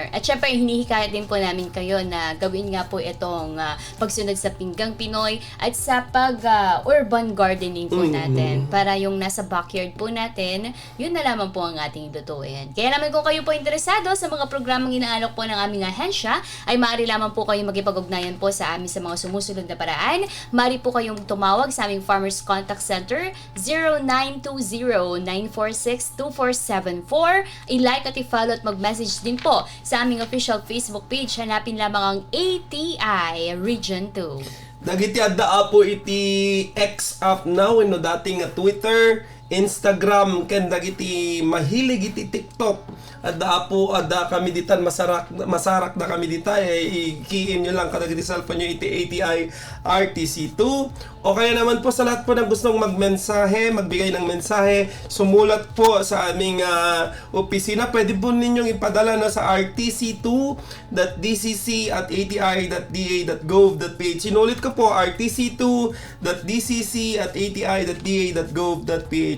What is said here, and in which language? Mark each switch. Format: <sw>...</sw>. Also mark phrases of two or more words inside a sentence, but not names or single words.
<tl>At syempre, hinihikayat din po namin kayo na gawin nga po itong pagsunod sa Pinggang Pinoy at sa urban gardening po natin. Para yung nasa backyard po natin, yun na lamang po ang ating lutuin. Kaya naman kung kayo po interesado sa mga programang inaalok po ng aming ahensya, ay maaari lamang po kayo magipag-ugnayan po sa amin sa mga sumusunod na paraan. Maaari po kayong tumawag sa aming Farmers Contact Center 0920-946-2474. I-like at i-follow at mag-message din po sa aming official Facebook page. Hanapin lamang ang ATI Region 2.</tl> <ilo>Dagiti adda po iti X up now dating Twitter, Instagram, ken dagiti mahilig iti TikTok. Adda kami ditan masarak na kami dita i-key in nyo lang kadagiti cellphone nyo iti ATI RTC2</ilo> <tl>o kaya naman po sa lahat po ng gustong magmensahe, magbigay ng mensahe, sumulat po sa aming opisina. Pwede po ninyong ipadala sa rtc2.dcc@ati.da.gov.ph. Sinulit ko po, rtc2.dcc@ati.da.gov.ph.</tl>